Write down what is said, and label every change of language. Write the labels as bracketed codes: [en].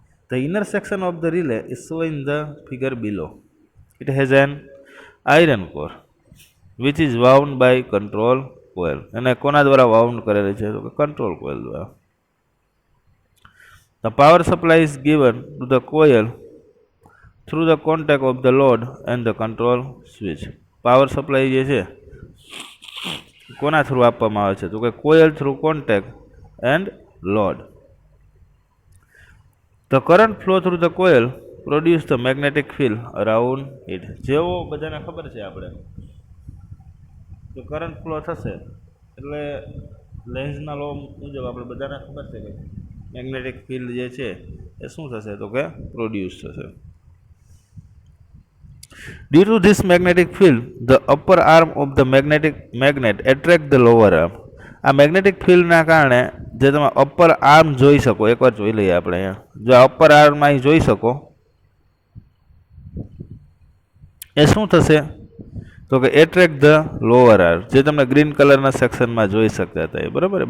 [en] The inner section of the relay is shown in the figure below. It has an iron core which is wound by control coil. [gu] એને કોના દ્વારા wound કરેલી છે? તો કે control coil દ્વારા. [en] The power supply is given to the coil through the contact of the load and the control switch. [gu] Power supply જે છે કોના થ્રુ આપવામાં આવે છે? તો કે coil through contact end load. [en] The current flow through the coil produce the magnetic field around it. [gu] જેવો બધાને ખબર છે આપણે કે કરંટ ફ્લો થશે એટલે લેન્ઝના લો મુજબ આપણે બધાને ખબર છે કે મેગ્નેટિક ફિલ્ડ જે છે એ શું થશે? તો કે પ્રોડ્યુસ થશે. [en] Due to this magnetic field, the upper arm of the magnet attract the lower arm. [gu] આ મેગ્નેટિક ફિલ્ડના કારણે જે તમે અપર આર્મ જોઈ શકો, એકવાર જોઈ લઈએ આપણે અહીંયા. જો અપર આર્મ અહીં જોઈ શકો, એ શું થશે? તો કે [en] attract the lower arm, [gu] જે તમે ગ્રીન કલરના સેક્શનમાં જોઈ શકતા હતા, બરાબર.